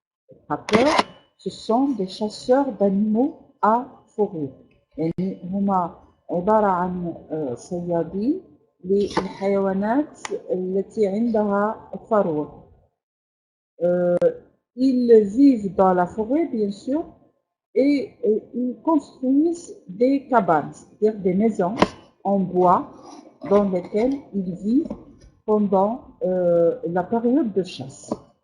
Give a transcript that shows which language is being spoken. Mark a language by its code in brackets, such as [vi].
[fr] Les trappeurs, ce sont des chasseurs d'animaux à fourrure. [ar] يعني هما عبارة عن صيادين للحيوانات التي عندها فروة. [fr] Ils vivent dans la forêt, bien sûr, et ils construisent des cabanes, c'est-à-dire des maisons en bois dans lesquelles ils vivent pendant la période de chasse.